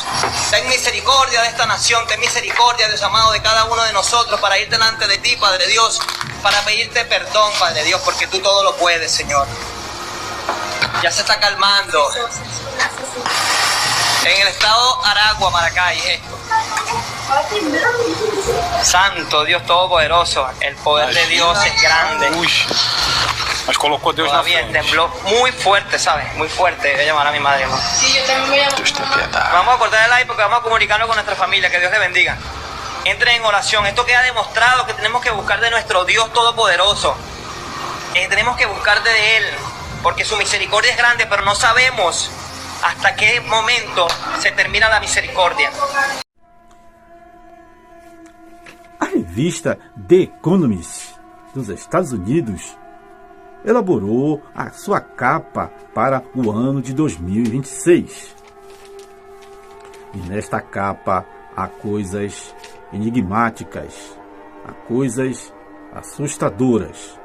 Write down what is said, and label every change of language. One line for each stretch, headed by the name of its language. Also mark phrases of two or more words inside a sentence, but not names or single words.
Spanish: Ten misericordia de esta nación, ten misericordia, Dios amado, de cada uno de nosotros para ir delante de ti, Padre Dios, para pedirte perdón, Padre Dios, porque tú todo lo puedes, Señor. Ya se está calmando. En el estado Aragua, Maracay, esto. Santo Dios Todopoderoso, el poder de Dios es grande.
Portuguese: Mas colocou Deus na
Spanish: Todavía
Portuguese: frente.
Spanish: tembló muy fuerte, ¿sabes? Muy fuerte. Voy a llamar a mi madre, hermano. Sí, yo también voy a
Portuguese: Deus tem piedade.
Spanish: Vamos a cortar el aire porque vamos a comunicarnos con nuestra familia. Que Dios le bendiga. Entren en oración. Esto queda demostrado que tenemos que buscar de nuestro Dios Todopoderoso. Tenemos que buscar de Él. Porque su misericordia es grande, pero no sabemos hasta qué momento se termina la misericordia.
Portuguese: A revista The Economist dos Estados Unidos elaborou a sua capa para o ano de 2026. E nesta capa há coisas enigmáticas, há coisas assustadoras,